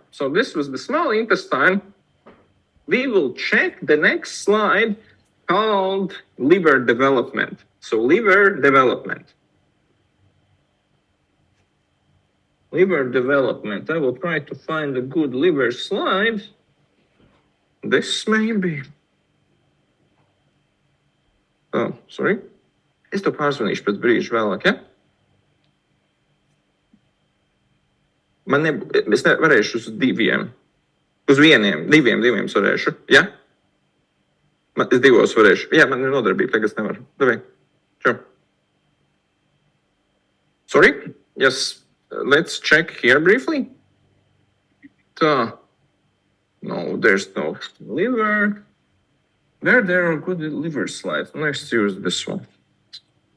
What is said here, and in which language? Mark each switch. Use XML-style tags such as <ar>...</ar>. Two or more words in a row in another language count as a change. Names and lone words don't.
<en>So this was the small intestine. We will check the next slide called liver development. So liver development. Liver development. I will try to find a good liver slide. This maybe. Oh, sorry.</en> <lv>Es to pārzvanīšu pēc brīža vēlāk, ja? Es nevarēšu uz diviem. Uz diviem es varēšu, ja? Es divos varēšu. Jā, man ir nodarbība, tagad es nevaru.</lv> <ru>Davai.</ru> <en>Sure. Sorry? Yes. Let's check here briefly. No, there's no liver. There are good liver slides. Let's use this one.</en>